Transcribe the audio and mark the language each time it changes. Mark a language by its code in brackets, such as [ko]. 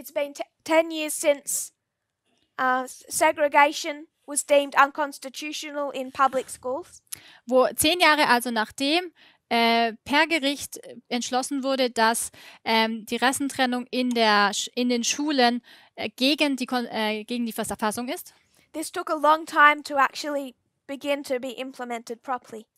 [en] It's been 10 years since segregation was deemed unconstitutional in public schools. [de] Wo 10 Jahre also nachdem per Gericht entschlossen wurde, dass die Rassentrennung in den Schulen gegen die Verfassung ist. [en] This took a long time to actually begin to be implemented properly.